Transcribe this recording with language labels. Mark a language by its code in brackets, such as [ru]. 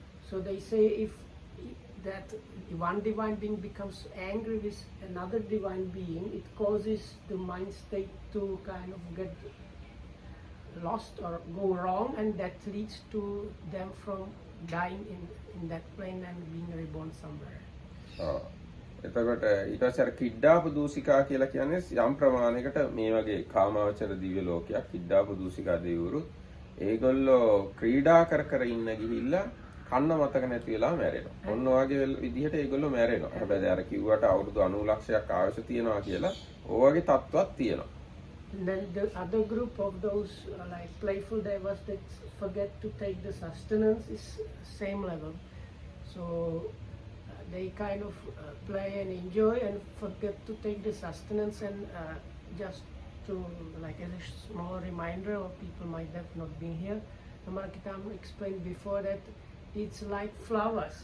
[en] So they say if that one divine being becomes angry with another divine being, it causes the mind state to kind of get lost or go wrong, and that leads to them from dying in that plane and being reborn somewhere. [si] එතකොට ඊට පස්සේ අර කිඩ්ඩාප දූසිකා කියලා කියන්නේ යම් ප්‍රමාණයකට මේ වගේ කාමාවචර දිව්‍ය ලෝකයක් කිඩ්ඩාප දූසිකා දෙවිවරු ඒගොල්ලෝ ක්‍රීඩා කර ඉන්න ගිහිල්ලා කන්න මතක නැති වෙලා මැරෙනවා. ඔන්න ඔයගේ විදිහට ඒගොල්ලෝ මැරෙනවා. හැබැයි අර කිව්වට අවුරුදු 90 ලක්ෂයක් ආයුෂ තියනවා කියලා ඔයගේ තත්ත්වයක් තියෙනවා. [en] And then the other group of those like playful devas that forget to take the sustenance is same level. So they kind of play and enjoy and forget to take the sustenance, and just to like as a small reminder, or people might have not been here, Amarkitam explained before that it's like flowers.